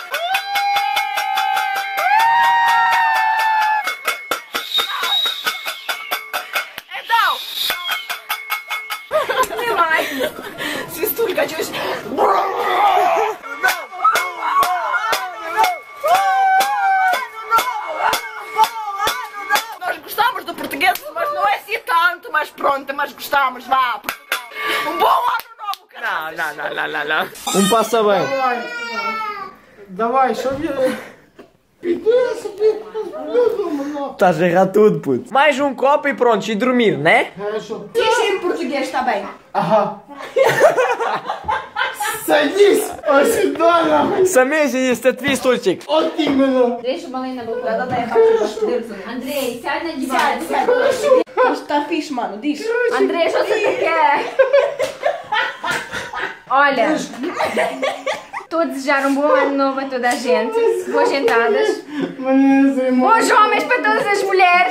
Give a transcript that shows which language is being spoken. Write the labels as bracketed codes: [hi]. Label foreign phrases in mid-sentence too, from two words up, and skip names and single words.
[pt] Então! Demais! [uk] Свистулька, чуешь? [pt] Nós gostamos do português, mas não é assim tanto, mas pronto, mas gostamos, vá! Um bom ano novo, cara! Não passa bem. [uk] Давай, щоб я... Піди собі, додому, нахуй. [pt] Estás a errar tudo, puto. Mais um copo e pronto, e dormir, né? [ru] Хорошо. [pt] Diz em português, está bem? [uk] Ага. Садись, ось сюди, нахуй. [ru] Самеже есть ответ, стульчик. [uk] От іменно. [pt] Deixa o balão na boca. [uk] Да-да-да, я бачу, [pt] Deus. Andrei, sai na [ru] Сядь, [pt] divã. сядь. Está fixe, mano, diz. Andrei, já sei o que é. Olha, estou a desejar um bom ano novo a toda a gente. Boas entradas. Bons homens para todas as mulheres.